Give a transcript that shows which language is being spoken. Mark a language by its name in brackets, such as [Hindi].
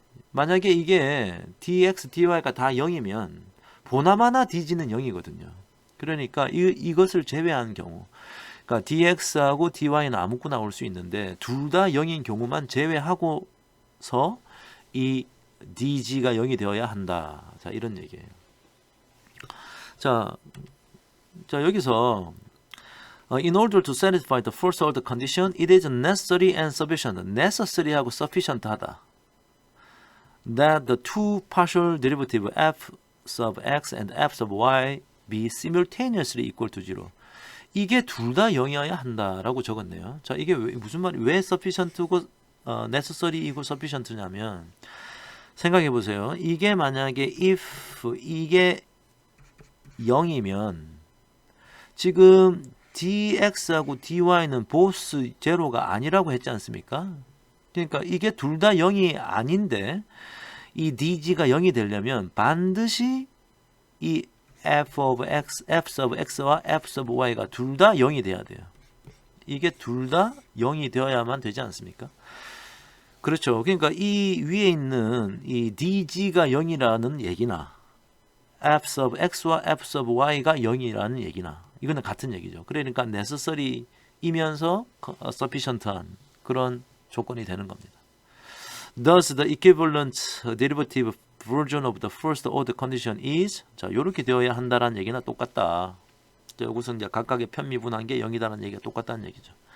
[Korean] 만약에 이게 dx, dy가 다 0이면 보나마나 dg는 0이거든요. 그러니까 이것을 제외한 경우, 그러니까 dx하고 dy는 아무거나 나올 수 있는데 둘 다 0인 경우만 제외하고서 이 dg가 0이 되어야 한다. 자, 이런 얘기예요. 자 여기서 [English] in order to satisfy the first order condition, it is necessary and sufficient. [Korean] necessary하고 sufficient 하다. [English] That the two partial derivative f sub x and f sub y be simultaneously equal to 0. [Korean] 이게 둘 다 0이어야 한다라고 적었네요. 자, 이게 무슨 말이 왜 sufficient고 necessary이고 sufficient냐면 생각해 보세요. 이게 만약에 if 이게 0이면 지금 dx하고 dy는 보스 제로가 아니라고 했지 않습니까? 그러니까 이게 둘 다 0이 아닌데 이 dg가 0이 되려면 반드시 이 f of x, f sub x와 f sub y가 둘 다 0이 돼야 돼요. 이게 둘 다 0이 되어야만 되지 않습니까? 그렇죠. 그러니까 이 위에 있는 이 dg가 0이라는 얘기나 f sub x와 f sub y가 0이라는 얘기나 이거는 같은 얘기죠. 그러니까 necessary이면서 sufficient한 그런 조건이 되는 겁니다. [English] Thus, the equivalent derivative version of the first order condition is [Korean] 자, 이렇게 되어야 한다라는 얘기나 똑같다. 자, 여기서 이제 각각의 편미분한 게 0이다라는 얘기가 똑같다는 얘기죠.